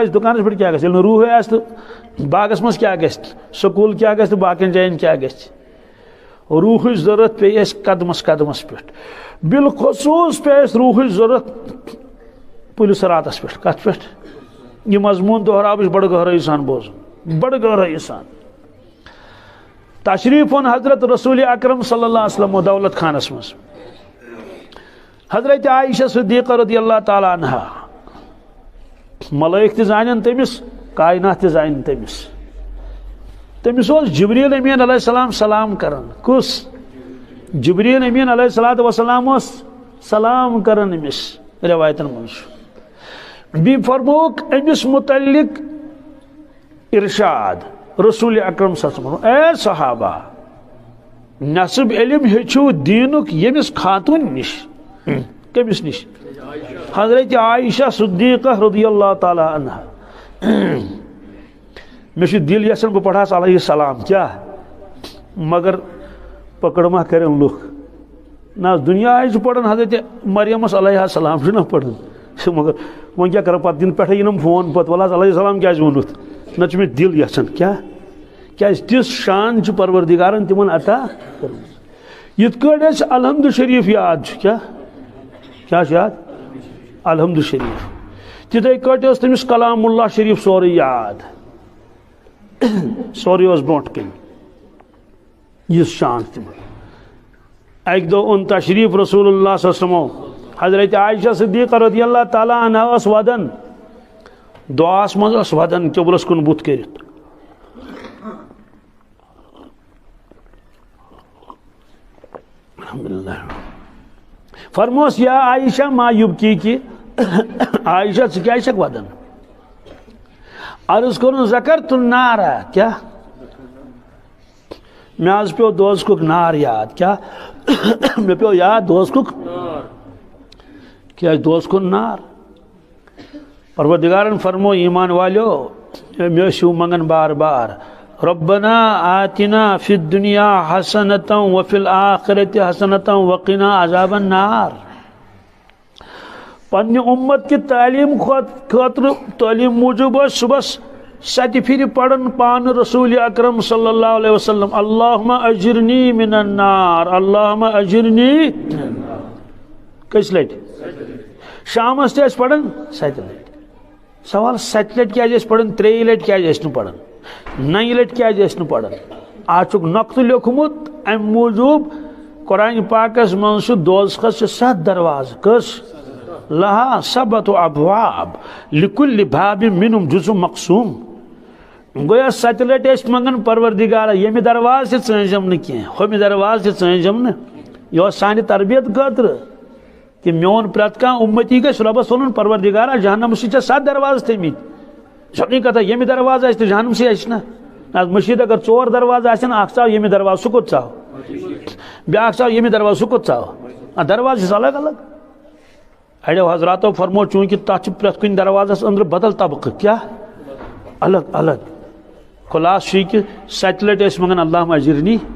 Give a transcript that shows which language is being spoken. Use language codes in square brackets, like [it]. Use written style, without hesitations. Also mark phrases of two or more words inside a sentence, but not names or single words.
[ks] آسہِ دُکانس پٮ۪ٹھ کیٛاہ گژھِ ییٚلہِ نہٕ روحٕے آسہِ تہٕ باغس منٛز کیٛاہ گژھِ سکوٗل کیٛاہ گژھِ تہٕ باقین جاین کیٛاہ گژھِ روحٕچ ضروٗرت پیٚیہِ اَسہِ قدمس قدمس پٮ۪ٹھ بالخصوٗص پیٚیہِ اَسہِ روحٕچ ضروٗرت پُلِس راتس پٮ۪ٹھ کتھ پٮ۪ٹھ یہ مضموٗن دۄہراو بہٕ بڑٕ گہرٲیی سان بوزُن بڑٕ گہرٲیی سان تشریف اوٚن حضرت رسول اکرم [ar] صلی اللہ علیہ وسلم [ks] دولت خانس منٛز حضرت عائشہ صدیقہ [ar] رضی اللہ تعالیٰ عنہا [ks] ملائک تہِ زانن تٔمِس کائنات تہِ زانن تٔمِس اوس جبریٖل امین [ar] علیہ السلام [ks] سلام کران کُس جبریٖل امین [ar] علیہ الصلوۃ والسلام [ks] اوس سلام کران أمِس رٮ۪وایتن منٛز چھُ بیٚیہِ فرمووُکھ أمِس متعلق ارشاد رسول اکرم [ar] صلی اللہ علیہ وسلم [ks] اے صحابہ نصب علم ہیٚچھِو دیٖنُک ییٚمِس خاتوٗن نِش کٔمِس نِش حضرت عائشہ صدیقہ [ar] رضی اللہ تعالیٰ عنہا [ks] مےٚ چھُ دِل یژھان بہٕ پرہاس [ar] علیہ السلام [ks] کیٛاہ مگر پکڑ ما کرن لُکھ نہ دُنیا چھُ پران حضرت مریمس [ar] علیہ السلام [ks] چھُنہ پران مگر وۄنۍ کیٛاہ کرو پتہٕ دِنہٕ پٮ۪ٹھے یِنم فون پتہٕ وَلہٕ حظ [ar] علیہ السلام [ks] کیٛازِ ووٚنُتھ نتہٕ چھُ مےٚ دِل یژھان کیٛاہ کیٛازِ تِژھ شان چھِ پروردگارن تِمن عطا کٔرمٕژ یِتھ کٲٹھۍ اَسہِ الحمد شریٖف یاد چھُ کیٛاہ چھُ یاد الحمد شریٖف تِتھے کٲٹھۍ ٲس تٔمِس کلام اللہ شریٖف سورُے یاد سورُے اوس برونٛٹھ کَنہِ یِژھ شان تِمن اکہِ دۄہ اوٚن تشریٖف رسول اللہ [ar] صلی اللہ علیہ وسلم [ks] حضرت عائشہ صدیقہ [ar] رضی اللہ تعالیٰ عنہا [ks] ٲس ودان دعاہس منٛز ٲس ودان قبلس کُن بُتھ کٔرِتھ الحمدللہ فرموس [ar] یا عائشہ ما یبکی عائشہ [ks] ژٕ کیٛازِ چھکھ ودان عرض کوٚرُن [ar] ذکرت النار [ks] کیٛاہ مےٚ حظ پیٚو دوزخُک نار یاد کیٛاہ مےٚ پیٚو یاد دوزخُک کیٛازِ دوزخُک نار پروردگارن فرمو ایمان والیو مےٚ ٲسِو منگان بار بار [ar] ربنا آتنا فی الدنیا حسنة وفی الآخرة حسنة وقنا عذاب النار [ks] پننہِ اُمت کہِ تعلیٖم خٲطرٕ تعلیٖم موٗجوٗب ٲسۍ صُبحس 7 پھِرِ پران پانہٕ رسول اکرم [ar] صلی اللہ علیہ وسلم اللہم اجرنی من النار اللہم اجرنی [ks] کٔژِ لٹہِ شامس تہِ ٲسۍ پران 7 لٹہِ سوال 7 لٹہِ کیٛازِ ٲسۍ پران 3 لٹہِ کیٛازِ ٲسۍ نہٕ پران 9 لٹہِ کیٛازِ ٲسۍ نہٕ پران اتھ چھُکھ نۄقطہٕ لیوکھمُت امہِ موٗجوٗب قرآن پاکس منٛز چھُ دوزخس چھِ 7 دروازٕ کٔژ [ar] لہا 7 ابواب لکل باب منہم جزء مقسوم [ks] گویا 7 لٹہِ ٲسۍ منگان پروردگارا ییٚمہِ درواز تہِ ژٲنٛجم نہٕ کینٛہہ ہُمہِ درواز تہِ ژٲنٛجم نہٕ یہِ اوس سانہِ تربیت خٲطرٕ کہ میون پرٛٮ۪تھ کانٛہہ اُمتی گژھِ رۄبس وَنُن پروردگارا جہنمس چھِ ژےٚ 7 دروازٕ تھٲمٕتۍ چھُنٕے کتھا ییٚمہِ درواز آسہِ تہٕ جہنمسٕے آسہِ نا مشیٖد اگر 4 دروازٕ آسن اکھ ژاو ییٚمہِ دروازٕ سُہ کوٚت ژاو بیاکھ ژاو ییٚمہِ دروازٕ سُہ کوٚت ژاو دروازٕ چھِ الگ الگ اڑیو حضراتو فرمو چوٗنٛکہِ تتھ چھُ پرٛٮ۪تھ کُنہِ دروازس أنٛدرٕ بدل طبقہٕ کیٛاہ الگ الگ خلاص چھُ یہِ کہِ 7 لٹہِ ٲسۍ منگان [ar] اللہم اجرنی